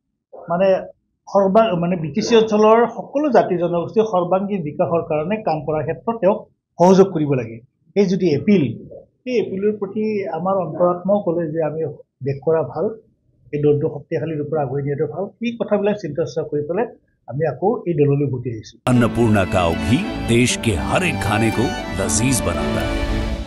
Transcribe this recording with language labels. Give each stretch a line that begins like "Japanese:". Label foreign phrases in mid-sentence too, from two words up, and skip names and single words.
Assamese: মানে BTC অঞ্চলৰ সকলো জাতি জনগোষ্ঠীৰ সৰ্বাংগীন বিকাশৰ কাৰণে কাম কৰাৰ ক্ষেত্ৰত তেওঁক সহযোগ কৰিব লাগে এই যদি এপিল সেই এপিলৰ প্ৰতি আমাৰ অন্তৰাত্মাও ক'লে যে আমি দেশ কৰা ভাল এই দলটো শক্তিশালী ৰূপত আগুৱাই নিয়াটো ভাল এই কথাবিলাক চিন্তা চৰ্চা কৰি পেলাই আমি আকৌ এই দললৈ ভোট আহিছোঁ
Hindi: अन्नपूर्णा काव घी देश के हर एक खाने को लजीज बनाता है।